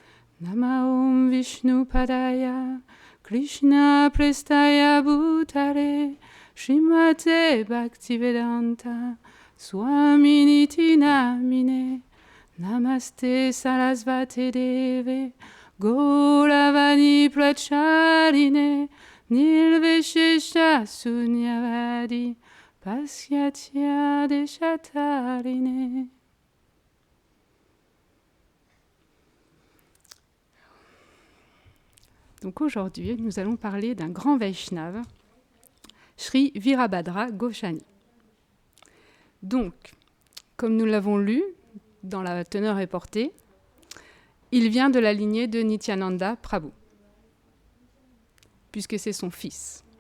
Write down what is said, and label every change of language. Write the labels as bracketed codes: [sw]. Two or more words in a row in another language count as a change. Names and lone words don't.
[sa] नम ॐ विष्णु पादाय कृष्ण प्रेष्ठाय भूतले श्रीमते भक्तिवेदान्त स्वामिनिति नामिने नमस्ते सारस्वते देवे गौरवाणी प्रचलिने निर्विशेष शून्यवादि पश्यत्य देशतारिणे. [fr] Donc aujourd'hui, nous allons parler d'un grand Vaishnava, Sri Virabhadra Goswami. Donc, comme nous l'avons lu dans la teneur est portée, il vient de la lignée de Nityananda Prabhu, puisque c'est son fils.